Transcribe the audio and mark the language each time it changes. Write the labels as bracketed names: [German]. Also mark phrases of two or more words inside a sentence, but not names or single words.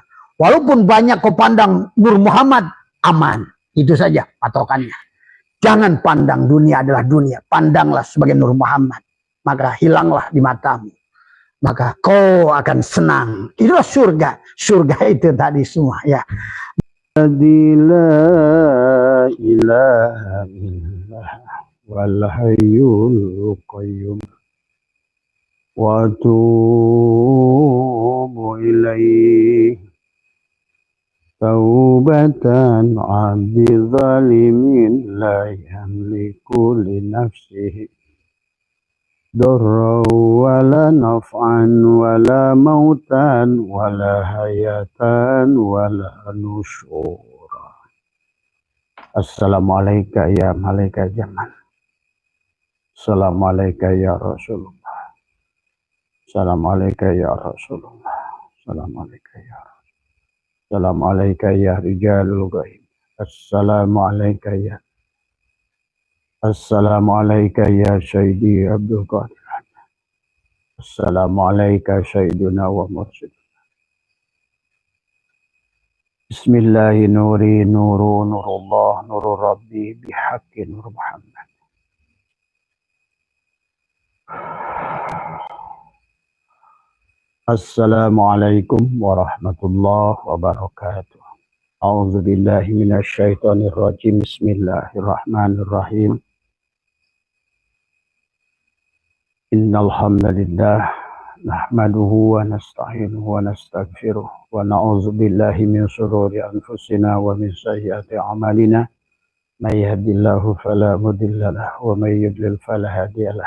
[Indonesian] Walaupun banyak kau pandang Nur Muhammad. Aman. Itu saja patokannya. Jangan pandang dunia adalah dunia. Pandanglah sebagai Nur Muhammad. Maka hilanglah di matamu. Maka kau akan senang. Itulah surga. Surga itu tadi semua ya. [Arabic] لا إله إلا الله والحي القيوم و أتوب إليه توبة عبد ظالم لا يملك لنفسه ضرا ولا نفعا ولا موتا ولا حياة ولا نشورا. السلام عليكم يا ملائكة الزمان. السلام عليكم يا رسول الله. السلام عليكم يا رسول الله. السلام عليكم يا رسول الله. السلام عليكم يا رجال الغيب. السلام عليكم يا السلام عليكم يا سيدي عبد القادر. السلام عليكم سيدنا ومرشد. بسم الله نوري نور نور الله نور ربي بحق نور محمد. السلام عليكم ورحمة الله وبركاته. أعوذ بالله من الشيطان الرجيم. بسم الله الرحمن الرحيم. إن الحمد لله نحمده ونستعينه ونستغفره ونعوذ بالله من شرور أنفسنا ومن سيئات أعمالنا من يهده الله فلا مضل له ومن يضلل فلا هادي له.